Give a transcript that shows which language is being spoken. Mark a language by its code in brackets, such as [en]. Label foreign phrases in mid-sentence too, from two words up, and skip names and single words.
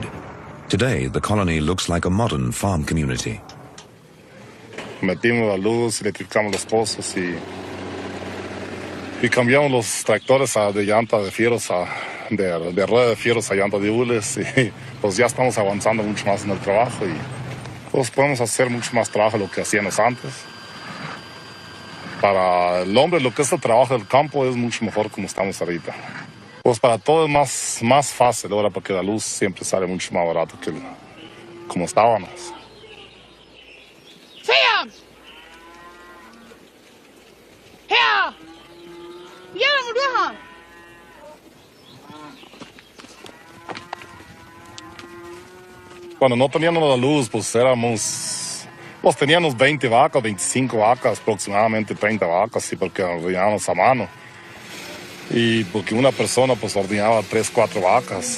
[en] Today, the colony looks like a modern farm community. [es] Metimos la luz, electrificamos los pozos y cambiamos los tractores de llanta de fierros de rueda de fierros a llanta de hules y pues ya estamos avanzando mucho más en el trabajo y pues podemos hacer mucho más trabajo de lo que hacíamos antes. Para el hombre lo que es el trabajo del campo es mucho mejor como estamos ahorita. Pues para todo es más fácil ahora porque la luz siempre sale mucho más barato que como estábamos. [da] Sam! Her! Hjælp mig, du har! [es] Cuando no teníamos la luz, pues teníamos 20 vacas, 25 vacas, aproximadamente 30 vacas, sí, porque ordenábamos a mano. Y porque una persona pues ordenaba 3, 4 vacas.